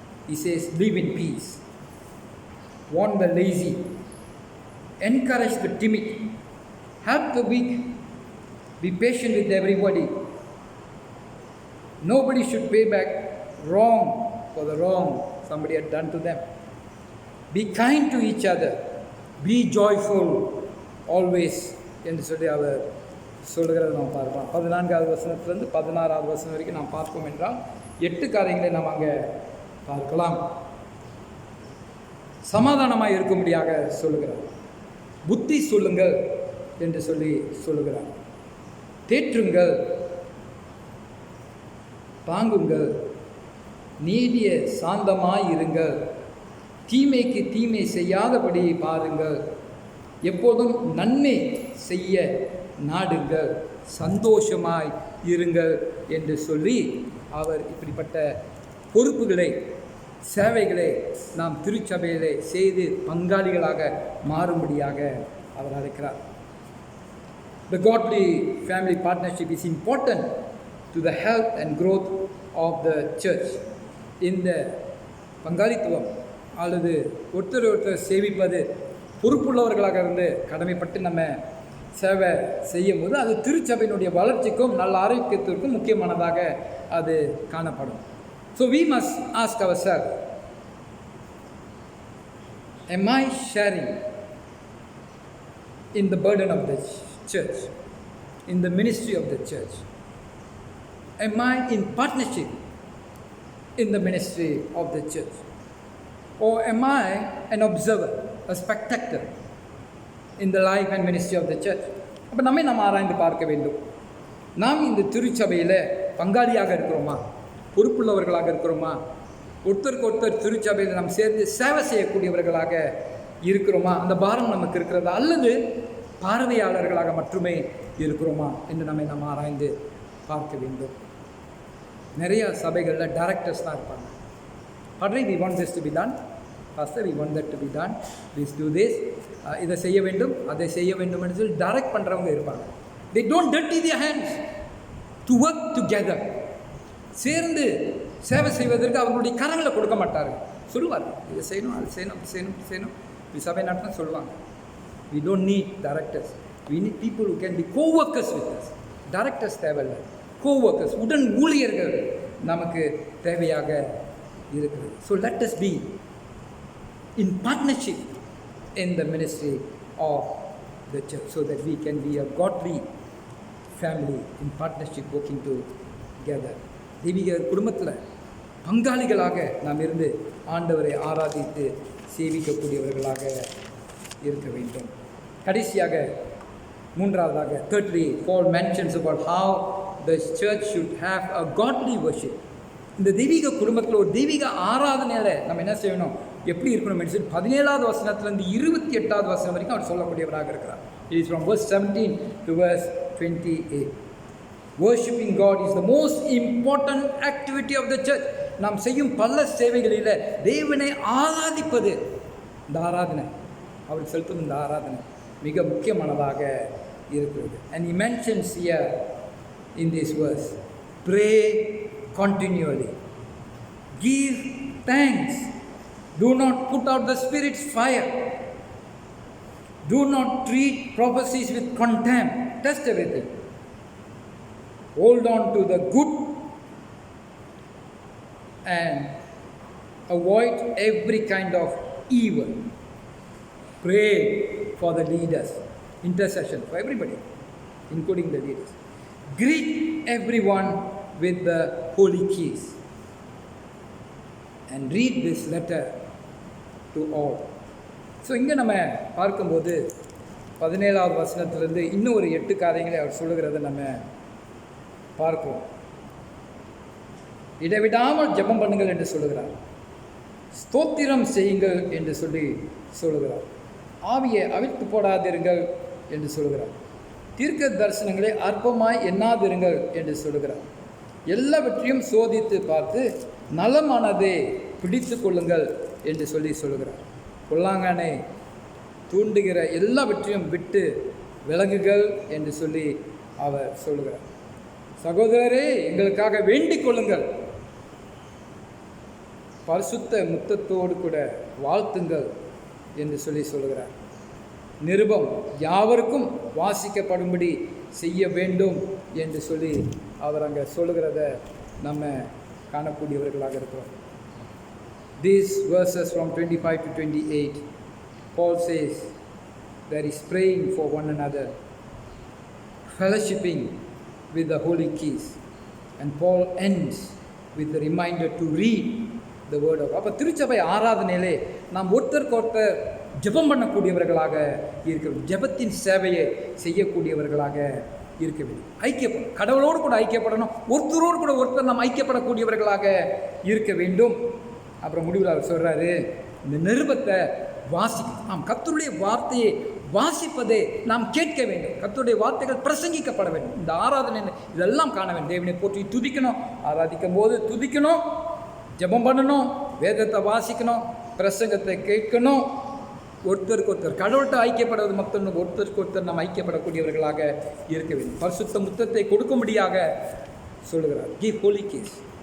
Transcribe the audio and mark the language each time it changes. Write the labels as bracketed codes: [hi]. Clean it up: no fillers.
[en] He says, live in peace, warn the lazy, encourage the timid, help the weak, be patient with everybody. Nobody should pay back wrong for the wrong somebody had done to them. Be kind to each other, be joyful always [ta] என்று சொல்லி அவர் சொல்கிறத நாம் பார்ப்போம். 14வது வசனத்திலிருந்து 16வது வசனம் வரைக்கும் நாம் பார்ப்போம் என்றால் 8 காரியங்களை நாம் அங்கே பார்க்கலாம். சமாதானமாக இருக்கும்படியாக சொல்லுகிறார். புத்தி சொல்லுங்கள் என்று சொல்லி சொல்லுகிறார். தேற்றுங்கள், தாங்குங்கள், நீதிய சாந்தமாய் இருங்கள், தீமைக்கு தீமை செய்யாதபடி பாருங்கள், எப்போதும் நன்மை செய்ய நாடுங்கள், சந்தோஷமாய் இருங்கள் என்று சொல்லி அவர் இப்படிப்பட்ட பொறுப்புகளை, சேவைகளை நாம் திருச்சபையிலே செய்து பங்காளிகளாக மாறும்படியாக அவர் அழைக்கிறார். [en] The godly family partnership is important to the health and growth of the church. [ta] இந்த பங்காளித்துவம் அல்லது ஒருத்தர் ஒருத்தர் சேவிப்பது பொறுப்புள்ளவர்களாக இருந்து கடமைப்பட்டு நம்ம சேவை செய்யும் போது அது திருச்சபையினுடைய வளர்ச்சிக்கும் நல்ல ஆரோக்கியத்திற்கும் முக்கியமானதாக அது காணப்படும். [en] So we must ask ourselves, am I sharing in the burden of the church, in the ministry of the church? Am I in partnership in the ministry of the church? Or am I an observer, a spectator in the life and ministry of the church? [ta] அப்போ நம்ம ஆராய்ந்து பார்க்க வேண்டும். நாம் இந்த திருச்சபையில் பங்காளியாக இருக்கிறோமா, பொறுப்புள்ளவர்களாக இருக்கிறோமா, ஒருத்தருக்கு ஒருத்தர் திருச்சபையில் நாம் சேர்ந்து சேவை செய்யக்கூடியவர்களாக இருக்கிறோமா, அந்த பாரம் நமக்கு இருக்கிறதா, அல்லது பார்வையாளர்களாக மட்டுமே இருக்கிறோமா என்று நம்ம ஆராய்ந்து பார்க்க வேண்டும். நிறைய சபைகளில் டைரக்டர்ஸ் தான் இருப்பாங்க. [en] Padre, we want this to be done. Pastor, we want that to be done. Please do this. [ta] இதை செய்ய வேண்டும், அதை செய்ய வேண்டும் என்று சொல்லி டைரக்ட் பண்ணுறவங்க இருப்பாங்க. [en] They don't dirty their hands to work together. [ta] சேர்ந்து சேவை செய்வதற்கு அவர்களுடைய கரங்களை கொடுக்க மாட்டார்கள். சொல்லுவார், இதை செய்யணும், அது செய்யணும், அப்படி செய்யணும், இப்படி செய்யணும், இப்படி சபை நடத்தணும் சொல்லுவாங்க. [en] We don't need directors. We need people who can be co-workers with us. [ta] Directors தேவையில்லை, co-workers, உடன் ஊழியர்கள் நமக்கு தேவையாக இருக்கிறது. [en] So let us be in partnership in the ministry of the church so that we can be a godly family in partnership working together. [ta] தெய்வீக குடும்பத்தில் பங்காளிகளாக நாம் இருந்து ஆண்டவரை ஆராதித்து சேவிக்கக்கூடியவர்களாக இருக்க வேண்டும். கடைசியாக மூன்றாவதாக, [en] thirdly, Paul mentions about how the church should have a godly worship. [ta] இந்த தெய்வீக குடும்பத்தில் ஒரு தெய்வீக ஆராதனையில் நம்ம என்ன செய்யணும், எப்படி இருக்கணும் என்று சொல்லி 17வது வசனத்திலிருந்து 28வது வசனம் வரைக்கும் அவர் சொல்லக்கூடியவராக இருக்கிறார். [en] It is from verse 17 to verse 28. Worshipping God is the most important activity of the church. [ta] நாம் செய்யும் பல சேவைகளில் தேவனை ஆராதிப்பது, இந்த ஆராதனை, அவருக்கு செலுத்தும் இந்த ஆராதனை மிக முக்கியமானதாக இருக்கிறது. [en] And he mentions here in this verse, pray continually, give thanks, do not put out the Spirit's fire, do not treat prophecies with contempt, test everything, hold on to the good and avoid every kind of evil. Pray for the leaders, intercession for everybody, including the leaders. Greet everyone with the holy kiss and read this letter to all. [ta] So இங்கே நம்ம பார்க்கும்போது 17வது வசனத்திலிருந்து இன்னும் ஒரு 8 காரியங்களை அவர் சொல்லுகிறத நம்ம பார்க்கிறோம். இடைவிடாமல் ஜெபம் பண்ணுங்கள் என்று சொல்லுகிறார், ஸ்தோத்திரம் செய்யுங்கள் என்று சொல்லுகிறார், ஆவியை அவிழ்த்து போடாதிருங்கள் என்று சொல்லுகிறார், தீர்க்க தரிசனங்களை அற்பமாய் எண்ணாதிருங்கள் என்று சொல்லுகிறார், எல்லாவற்றையும் சோதித்து பார்த்து நலமானதை பிடித்து கொள்ளுங்கள் என்று சொல்லுகிறார், பொல்லாங்கனை தூண்டுகிற எல்லாவற்றையும் விட்டு விலகுகள் என்று சொல்லி அவர் சொல்லுகிறார், சகோதரரே எங்களுக்காக வேண்டிக் கொள்ளுங்கள், பரிசுத்த முத்தத்தோடு கூட வாழ்த்துங்கள் என்று சொல்லுகிறார், நிருபம் யாவருக்கும் வாசிக்கப்படும்படி செய்ய வேண்டும் என்று சொல்லி அவர் அங்கே சொல்லுகிறத நம்ம காணக்கூடியவர்களாக இருக்கிறோம். [en] These verses from 25 to 28, Paul says there is praying for one another, fellowshipping with the holy keys, and Paul ends with the reminder to read the word of God. [ta] அப்போ திருச்சபை ஆராதனையிலே நாம் ஒருத்தருக்கு ஜெபம் பண்ணக்கூடியவர்களாக இருக்க வேண்டும், ஜெபத்தின் சேவையை செய்யக்கூடியவர்களாக இருக்க வேண்டும், ஐக்கியப்படும், கடவுளோடு கூட ஐக்கியப்படணும், ஒருத்தரோடு கூட ஒருத்தர் நாம் ஐக்கியப்படக்கூடியவர்களாக இருக்க வேண்டும். அப்புறம் முடிவில் அவர் சொல்கிறாரு, இந்த நிருபத்தை வாசிக்கணும், நாம் கர்த்தருடைய வார்த்தையை வாசிப்பதை நாம் கேட்க வேண்டும், கர்த்தருடைய வார்த்தைகள் பிரசங்கிக்கப்பட வேண்டும், இந்த ஆராதனை இதெல்லாம் காண வேண்டும், தேவனை போற்றி துதிக்கணும், ஆராதிக்கும் போது துதிக்கணும், ஜெபம் பண்ணணும், வேதத்தை வாசிக்கணும், பிரசங்கத்தை கேட்கணும், ஒருத்தருக்கு ஒருத்தர் கடவுள்கிட்ட ஐக்கியப்படுவது மக்கள் ஒருத்தருக்கு ஒருத்தர் நாம் ஐக்கியப்படக்கூடியவர்களாக இருக்க வேண்டும், பரிசுத்த முத்தத்தை கொடுக்கும்படியாக சொல்லுகிறார். [en] Give holy kiss.